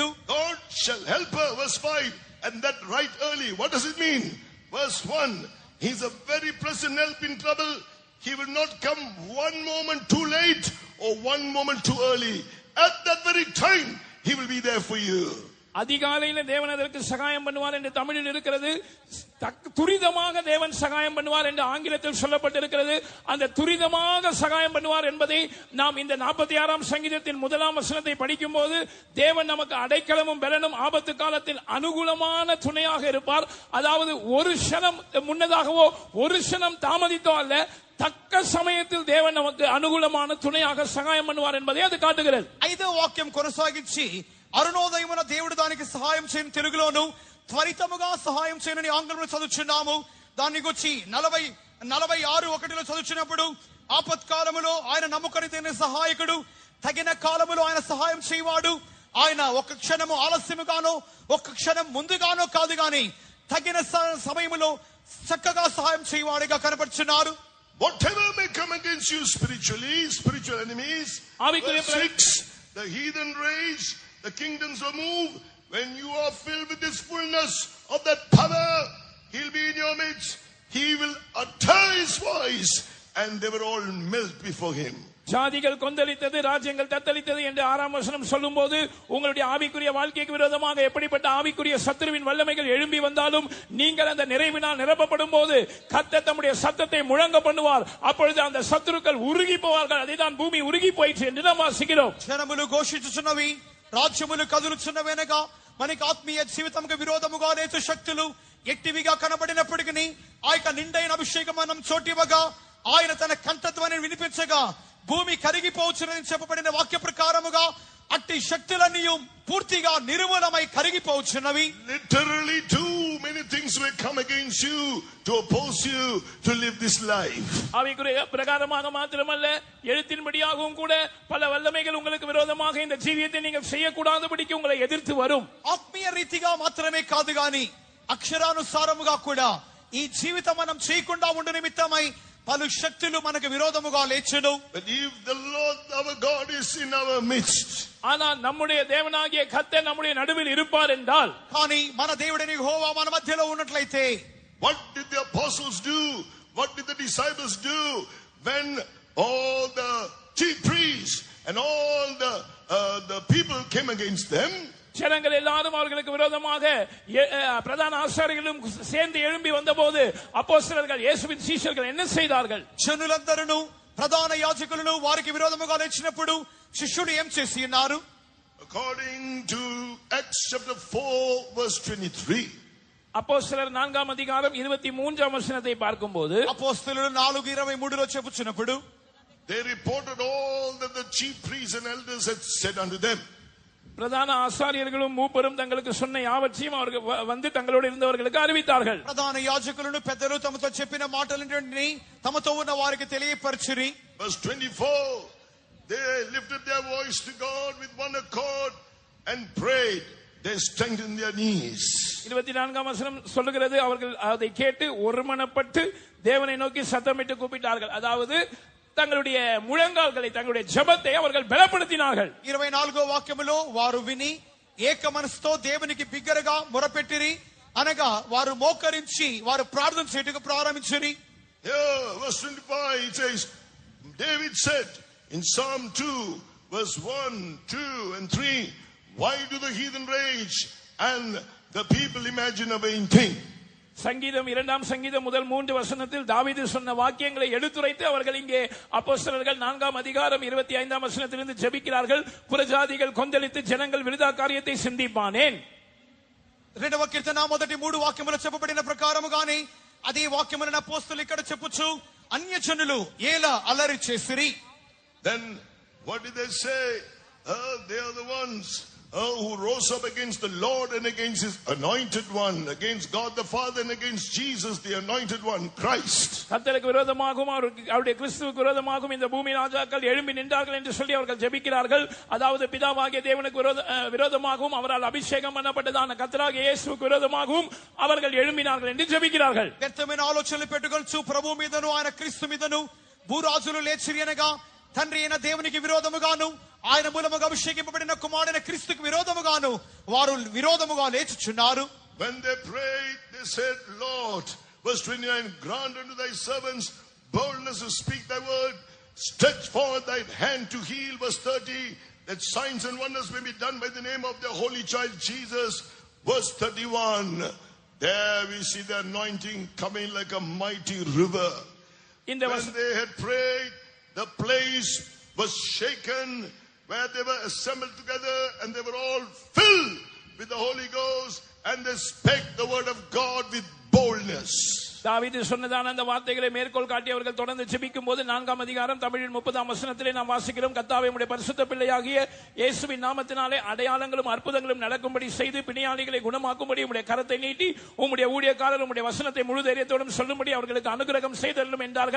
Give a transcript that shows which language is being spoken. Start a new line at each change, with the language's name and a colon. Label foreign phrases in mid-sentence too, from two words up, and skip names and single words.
English: God shall help her. Verse 5, and that right early. What does it mean? Verse 1, he's a very present help in trouble. He will not come one moment too late or one moment too early. At that very time, he will be there for you.
Tamil: அதிகாலையில தேவன் அதற்கு சகாயம் பண்ணுவார் என்று தமிழில் இருக்கிறது. துரிதமாக தேவன் சகாயம் பண்ணுவார் என்று ஆங்கிலத்தில் சொல்லப்பட்டிருக்கிறது. அந்த துரிதமாக சகாயம் பண்ணுவார் என்பதை நாம் இந்த 46ஆம் சங்கீதத்தின் 1ஆம் வசனத்தை படிக்கும் போது தேவன் நமக்கு அடைக்கலமும் பலனும் ஆபத்து காலத்தில் அனுகூலமான துணையாக இருப்பார். அதாவது ஒரு க்ஷணம் முன்னதாகவோ ஒரு க்ஷணம் தாமதித்தோ அல்ல, தக்க சமயத்தில் தேவன் நமக்கு அனுகூலமான துணையாக சகாயம் பண்ணுவார் என்பதை அது காட்டுகிறது.
Telugu: 5వ వాక్యం కొనసాగించి అరుణోదయమున దేవుడు దానికి సహాయం చేయని తెలుగులోను త్వరితముగా సహాయం చేయని ఆంగ్లంలో చదువుచున్నాము. దాన్ని గురించి 46:1 చదువుచున్నప్పుడు ఆపత్కాలములో ఆయన నమ్మకమైన సహాయకుడు, తగిన కాలములో ఆయన సహాయం చేయవాడు. ఆయన ఒక క్షణము ఆలస్యముగానో ఒక క్షణం ముందుగానో కాదు గాని తగిన సమయములో చక్కగా సహాయం చేయవాడిగా కనబడుచున్నారు.
English: Whatever may come against you spiritually, spiritual enemies, verse 6, the heathen rage, the kingdoms will move. When you are filled with this fullness of that power, he'll be in your midst. He will utter his voice, and they will all melt before him.
Tamil: ஜாதிகள் கொந்தளித்தது, ராஜ்யங்கள் தத்தளித்தது என்று 6ஆம் வசனம் சொல்லும் போது உங்களுடைய ஆவிக்குரிய வாழ்க்கைக்கு விரோதமாக எப்படிப்பட்ட ஆவிக்குரிய சத்துருவின் வல்லமைகள் எழும்பி வந்தாலும் நீங்கள் அந்த நிறைவினால் நிரப்பப்படும் போது கர்த்தர் தம்முடைய சத்தத்தை முழங்க பண்ணுவார். அப்பொழுது அந்த சத்துருக்கள் உருகி போவார்கள். அதைதான் பூமி உருகி போயிற்று என்று நாம் வாசிக்கிறோம்.
Telugu: జనములు ఘోషించుచున్నవి, రాజ్యములు కదులుచున్నవేనగా మనకి ఆత్మీయ జీవితంకు విరోధముగా లేచు శక్తులు ఎట్టివిగా కనబడినప్పటికీ ఆ యొక్క నిండైన అభిషేకం మనం చోటివగా ఆయన తన కంఠధ్వనిని వినిపించగా భూమి కరిగిపోవచ్చునని చెప్పబడిన వాక్య ప్రకారముగా అట్టి శక్తులన్నీ పూర్తిగా నిర్మూలమై కరిగిపోవచ్చున్నవి.
English: Literally too many things will come against you to oppose you to live this life.
Tamil: ஆவிக்குரிய பிரகாரமாக மாத்திரமல்ல, எழுத்தின்படியாகவும் கூட பல வல்லமைகள் உங்களுக்கு விரோதமாக இந்த ஜீவியத்தை நீங்கள் செய்யக்கூடாதபடிக்கு உங்களை எதிர்த்து வரும்.
Telugu: ఆత్మీయ రీతిగా మాత్రమే కాదు గాని అక్షరానుసారముగా కూడా ఈ జీవితం మనం చేయకుండా ఉండు నిమిత్తమై పలు శక్తులు మనకు విరోధముగా లేచును.
English: But if the Lord our God is in our midst,
Tamil: ஆனால் நம்முடைய தேவனாகிய கர்த்தர் நம்முடைய நடுவில் இருப்பார் என்றால்,
Telugu: కానీ మన దేవుడైన యెహోవా మన మధ్యలో ఉన్నట్లయితే,
English: what did the apostles do? What did the disciples do when all the chief priests and all the people came against them?
Tamil: ஜனங்கள் எல்லாரும் அவர்களுக்கு விரோதமாக பிரதான ஆசாரியர்களும் சேர்ந்து எழும்பி வந்தபோது அப்போஸ்தலர்கள் இயேசுவின் சீஷர்கள் என்ன செய்தார்கள்?
Telugu: జనులందరూ ప్రధాన యాజకులను వారికి విరోధముగా లేచినప్పుడు శిష్యులు ఏం చేసి ఉన్నారు?
English: According to Acts chapter 4 verse 23,
Telugu: అపోస్తలుల 4వ అధికారం 23వ వచనத்தை பார்க்கும்போது అపోస్తలులు 4:23లో చెప్పుచున్నప్పుడు
English: they reported all that the chief priests and elders had said unto them.
Tamil: பிரதான ஆசாரியர்களும் மூப்பரும் தங்களுக்கு சொன்ன யாவற்றையும் அவர்கள் வந்து தங்களோடு இருந்தவர்களுக்கு அறிவித்தார்கள்.
Telugu: ప్రధాన యాజకులను పెద్దలు తమతో చెప్పిన మాటలన్నిటిని తమతో ఉన్న వారికి తెలియపరచిరి.
English: Verse 24, they lifted their voice to God with one accord and prayed. They strengthened their knees.
Tamil: 24ஆம் வசனம் சொல்லுகிறது, அவர்கள் அதை கேட்டு ஒருமனப்பட்டு தேவனை நோக்கி சத்தமிட்டு கூப்பிட்டார்கள். அதாவது தங்களுடைய முழங்கால்களை தங்களுடைய ஜெபத்தை அவர்கள் బలப்படுத்தினார்கள்.
Telugu: 24వ వాక్యములో వారు విని ఏక మనసుతో దేవునికి బిగ్గరగా మొరపెట్టిరి, అనగా వారు మోకరించి వారు ప్రార్థన చేయటకు ప్రారంభించిరి.
English: Here verse 25 it says, David said in Psalm 2 verse 1, 2 and 3, why do the heathen rage and the people imagine a vain thing?
Tamil: சங்கீதம் 2ஆம் சங்கீதம் முதல் 3 வசனத்தில் தாவீது சொன்ன வாக்கியங்களை எடுத்துரைத்து அவர்கள் இங்கே அப்போஸ்தலர்கள் 4ஆம் அதிகாரம் 25ஆம் வசனத்திலிருந்து ஜெபிக்கிறார்கள். புறஜாதிகள் கொந்தளித்து ஜனங்கள் விருதா காரியத்தை சிந்திப்பானேன்.
Telugu: రెండవ కీర్తన మొదటి 3 వాక్యములు చెప్పబడిన ప్రకారముగానే అదే వాక్యములను అపోస్తలులు ఇక్కడ చెప్పుచు అన్యజనులు ఎలా అల్లరి చేసిరి.
English: Then what did they say? They are the ones who rose up against the Lord and against his anointed one, against God the Father and against Jesus the anointed one, Christ.
Tamil: கர்த்தருக்கு விரோதமாகவும் அவருடைய கிறிஸ்துவுக்கு விரோதமாகவும் இந்த பூமி ராஜாக்கள் எழும்பி நின்றார்கள் என்று சொல்லி அவர்கள் ஜெபிக்கிறார்கள். அதாவது பிதாவாகிய தேவனுக்கு விரோதமாகவும் அவரால் அபிஷேகம் பண்ணப்பட்டதான கர்த்தராகிய இயேசுவுக்கு விரோதமாகவும் அவர்கள் எழும்பினார்கள் என்று ஜெபிக்கிறார்கள்.
Telugu: వ్యర్థమైన ఆలోచనలు పెట్టుకొనుచు ప్రభు మీదను ఆయన క్రీస్తు మీదను భూరాజులు లేచిరి అనగా తండ్రి అయిన దేవునికి విరోధముగాను ఆయన మూలముగా అభిషేకింపబడిన కుమారుడైన క్రీస్తుకు విరోధముగాను వారు విరోధముగా లేచుచున్నారు.
English: When they prayed, they said, Lord, verse 29, grant unto thy servants boldness to speak thy word, stretch forth thy hand to heal, verse 30, that signs and wonders may be done by the name of the holy child Jesus, verse 31, there we see the anointing coming like a mighty river. When they had prayed, the place was shaken where they were assembled together, and they were all filled with the Holy Ghost, and they spake the word of God with boldness.
Tamil: தாவீது சொன்னதான அந்த வார்த்தைகளை மேற்கோள் காட்டி அவர்கள் தொடர்ந்து ஜெபிக்கும் போது 4ஆம் அதிகாரம் தமிழில் 30ஆம் வசனத்திலே நாம் வாசிக்கிறோம், கர்த்தாவே உம்முடைய பரிசுத்த பிள்ளையாகிய இயேசுவின் நாமத்தினாலே அடையாளங்களும் அற்புதங்களும் நடக்கும்படி செய்து பிணியாளிகளை குணமாக்கும்படி உம்முடைய கரத்தை நீட்டி உம்முடைய ஊழியக்காரர் உம்முடைய வசனத்தை முழு தைரியத்தோடும் சொல்லும்படி அவர்களுக்கு அனுகிரகம் செய்தருளும் என்றார்கள்.